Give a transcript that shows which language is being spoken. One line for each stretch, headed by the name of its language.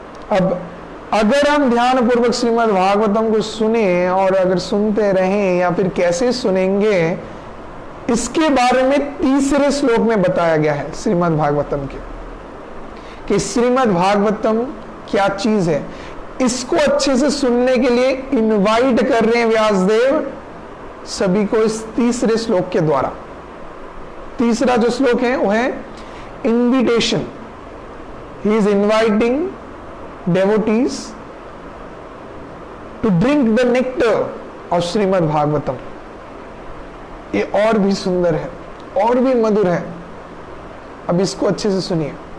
Hindi: अब अगर हम ध्यान पूर्वक श्रीमद् भागवतम को सुने और अगर सुनते रहें या फिर कैसे सुनेंगे, इसके बारे में तीसरे श्लोक में बताया गया है श्रीमद् भागवतम के, कि श्रीमद् भागवतम क्या चीज है। इसको अच्छे से सुनने के लिए इनवाइट कर रहे हैं व्यासदेव सभी को इस तीसरे श्लोक के द्वारा। तीसरा जो श्लोक है वो है invitation.
English: He is inviting devotees to drink the nectar of Srimad Bhagavatam.
Hindi: ये और भी सुंदर है, और भी मधुर है। अब इसको अच्छे से सुनिए।